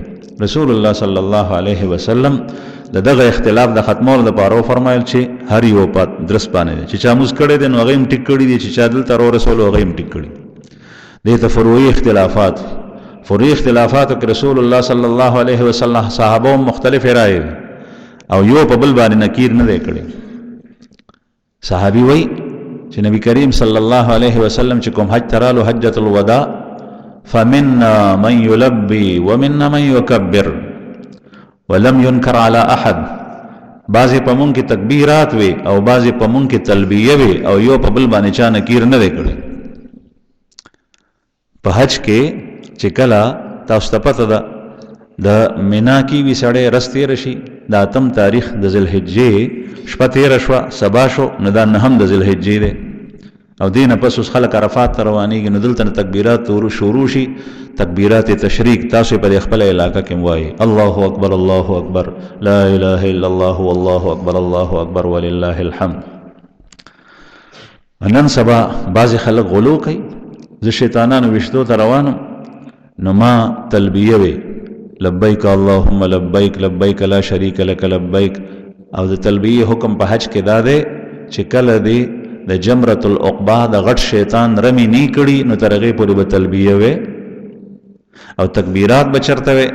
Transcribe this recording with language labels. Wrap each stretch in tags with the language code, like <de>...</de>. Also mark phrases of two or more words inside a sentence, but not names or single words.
<ps>رسول الله</ps> <ar>صلی الله علیه وسلم</ar> <ps>دغه اختلاف د ختمولو لپاره فرمایل چې هر یو په درس باندې چې چا موږ کړي دي نو هغه هم ټیک کړي دي، چې چا دلته رسول هغه هم ټیک کړي دي. ته فروعي اختلافات کې رسول الله</ps> <ar>صلی الله علیه وسلم</ar> <ps>صحابه مختلف رائے او یو په بل باندې نکیر نه دی کړي. صحابي وای چې نبی کریم</ps> <ar>صلی الله علیه وسلم</ar> <ps>چې کوم حج ترالو حجۃ الوداع</ps> <ar>فمنا من يلبي ومنا من يكبر ولم ينكر على احد،</ar> <ps>بعضی په مونږ کې تکبیرات وي او بعضی په مونږ کې تلبیه وي او یو په بل باندې چا نکیر نه دی کړي. په حج کې چې کله تاسو ته پته ده د مینا کې وی سړی رستې رشي، دا اتم تاریخ د ذوالحجې شپه تیره شوه، سبا شو، نو دا نهم د ذوالحجې دی، او دینه پس اوس خلک عرفات ته روانېږي، نو دلته تکبیرات شروع شي، تکبیرات تشریق تاسو په خپل علاقه کې وایي</ps> <ar>الله اکبر الله اکبر لا اله الا الله والله اکبر الله اکبر ولله الحمد.</ar> <ps>نن سبا بعض خلک غلو کوي، زه شیطانانو وشتو ته روانم، نو ما تلبیه وی</ps> <ar>لبیک اللهم لبیک لبیک لا شریک لک لبیک.</ar> <ps>او د تلبیه حکم په حج کې دا دی چې کله دی د جمرة العقبہ د غټ شیطان رمی نی کړي نو تر هغې پورې به تلبیه وی او تکبیرات به چرته وی.</ps>